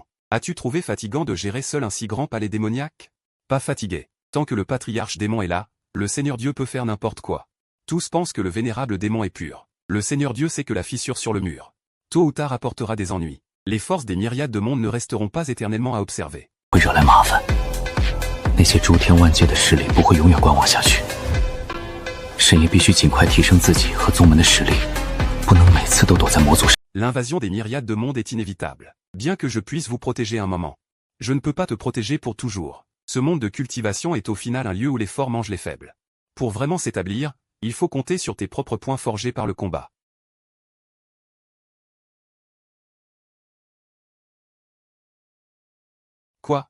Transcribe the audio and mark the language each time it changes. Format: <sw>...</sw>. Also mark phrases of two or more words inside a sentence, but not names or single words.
<fr>As-tu trouvé fatigant de gérer seul un si grand palais démoniaque? Pas fatigué. Tant que le patriarche démon est là, le Seigneur Dieu peut faire n'importe quoi. Tous pensent que le vénérable démon est pur. Le Seigneur Dieu sait que la fissure sur le mur, tôt ou tard apportera des ennuis. Les forces des myriades de mondes ne resteront pas éternellement à observer.</fr> <zh>会惹来麻烦，那些诸天万界的势力不会永远观望下去。神也必须尽快提升自己和宗门的实力，不能每次都躲在魔族身。</zh> <fr>L'invasion des myriades de mondes est inévitable. Bien que je puisse vous protéger un moment, je ne peux pas te protéger pour toujours. Ce monde de cultivation est au final un lieu où les forts mangent les faibles. Pour vraiment s'établir, il faut compter sur tes propres points forgés par le combat. Quoi?</fr>